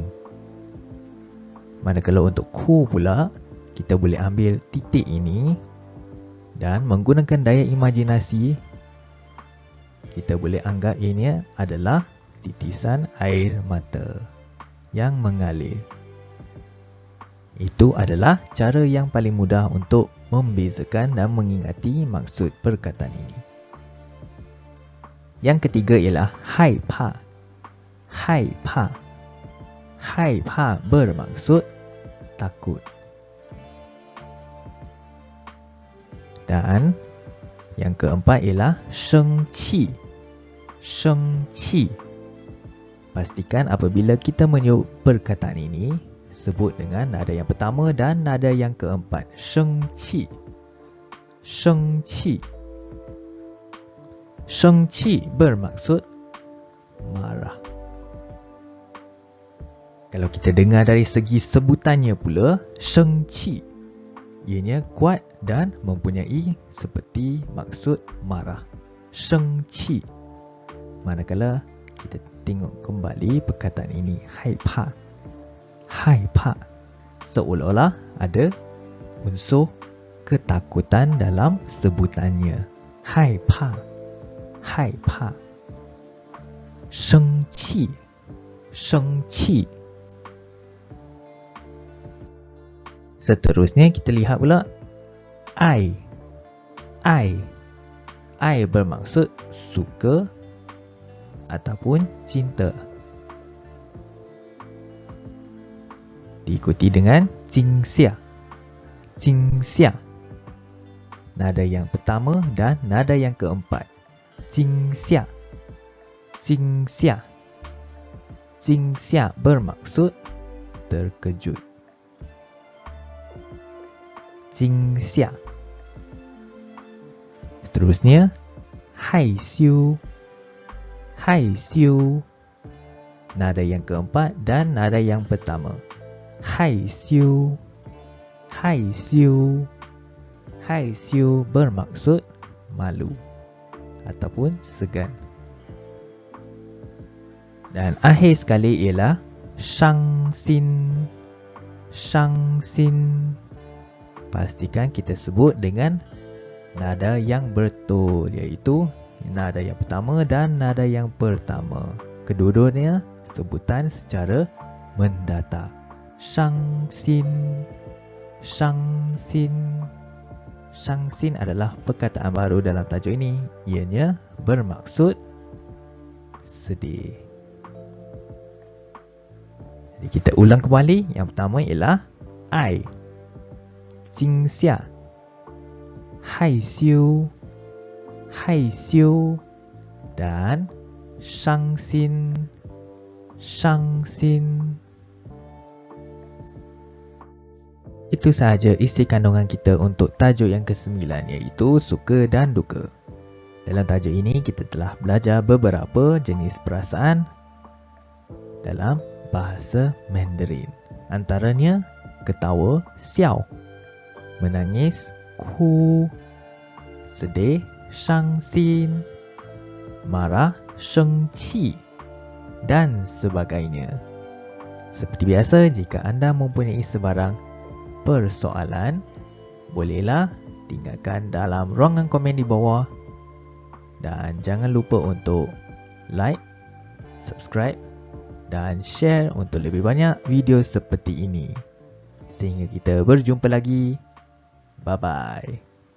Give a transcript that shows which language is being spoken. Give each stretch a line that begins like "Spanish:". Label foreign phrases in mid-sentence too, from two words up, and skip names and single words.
Malay: Manakala untuk ku pula, kita boleh ambil titik ini dan menggunakan daya imajinasi, kita boleh anggap ini adalah titisan air mata yang mengalir. Itu adalah cara yang paling mudah untuk membezakan dan mengingati maksud perkataan ini. Yang ketiga ialah 害怕. 害怕. 害怕 bermaksud takut. Dan yang keempat ialah 生气.
Chinese: 生气.
Malay: Pastikan apabila kita menyebut perkataan ini, sebut dengan nada yang pertama dan nada yang keempat.
Chinese: 生气. 生气.
Malay: 生气 bermaksud marah. Kalau kita dengar dari segi sebutannya pula, 生气 ianya kuat dan mempunyai seperti maksud marah.
Chinese: 生气.
Malay: Manakala kita tengok kembali perkataan ini,
Chinese: 害怕.
Malay: 害怕 seolah-olah ada unsur ketakutan dalam sebutannya.
Chinese: 害怕. 害怕. 生气. 生气.
Malay: Seterusnya kita lihat pula 爱.
Chinese: 爱.
Malay: 爱 bermaksud suka ataupun cinta. Diikuti dengan 惊吓.
Chinese: 惊吓.
Malay: Nada yang pertama dan nada yang keempat.
Chinese: 惊吓. 惊吓.
Malay: 惊吓 bermaksud terkejut.
Chinese: 惊吓.
Malay: Seterusnya 害羞.
Chinese: 害羞.
Malay: Nada yang keempat dan nada yang pertama.
Chinese: 害羞. 害羞.
Malay: 害羞 bermaksud malu ataupun segan. Dan akhir sekali ialah 伤心.
Chinese: 伤心.
Malay: Pastikan kita sebut dengan nada yang betul, iaitu nada yang pertama dan nada yang pertama. Kedua-duanya sebutan secara mendatar.
Chinese: 伤心. 伤心.
Malay: 伤心 adalah perkataan baru dalam tajuk ini. Ianya bermaksud sedih. Jadi kita ulang kembali. Yang pertama ialah
Chinese: 爱. 惊吓. 害羞. 害羞 dan 伤心. 伤心.
Malay: Itu sahaja isi kandungan kita untuk tajuk yang ke-9, iaitu suka dan duka. Dalam tajuk ini kita telah belajar beberapa jenis perasaan dalam bahasa Mandarin. Antaranya ketawa, 笑, menangis, 哭, sedih, 伤心, marah, 生气 dan sebagainya. Seperti biasa, jika anda mempunyai sebarang persoalan, bolehlah tinggalkan dalam ruangan komen di bawah. Dan jangan lupa untuk like, subscribe dan share untuk lebih banyak video seperti ini. Sehingga kita berjumpa lagi.
English: Bye-bye.